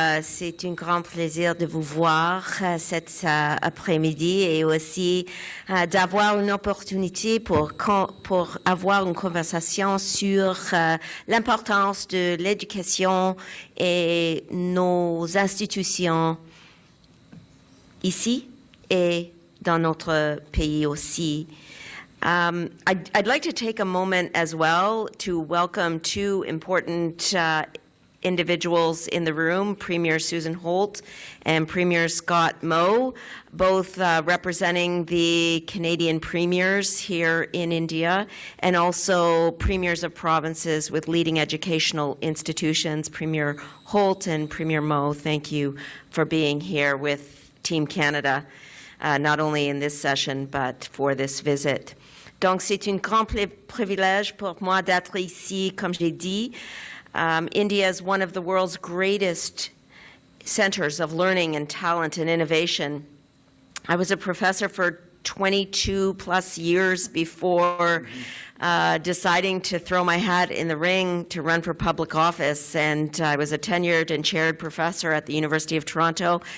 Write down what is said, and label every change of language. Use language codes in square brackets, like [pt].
[fr] C'est un grand plaisir de vous voir cet après-midi et aussi d'avoir une opportunité pour avoir une conversation sur l'importance de l'éducation et nos institutions ici et dans notre pays aussi. [en] I'd like to take a moment as well to welcome two important individuals in the room, Premier Susan Holt and Premier Scott Moe, both representing the Canadian premiers here in India, and also premiers of provinces with leading educational institutions. Premier Holt and Premier Moe, thank you for being here with Team Canada, not only in this session, but for this visit. [fr] Donc, c'est un grand privilège pour moi d'être ici, comme je l'ai dit. [en] India is one of the world's greatest centers of learning and talent and innovation. I was a professor for 22 plus years before deciding to throw my hat in the ring to run for public office, and I was a tenured and chaired professor at the University of Toronto.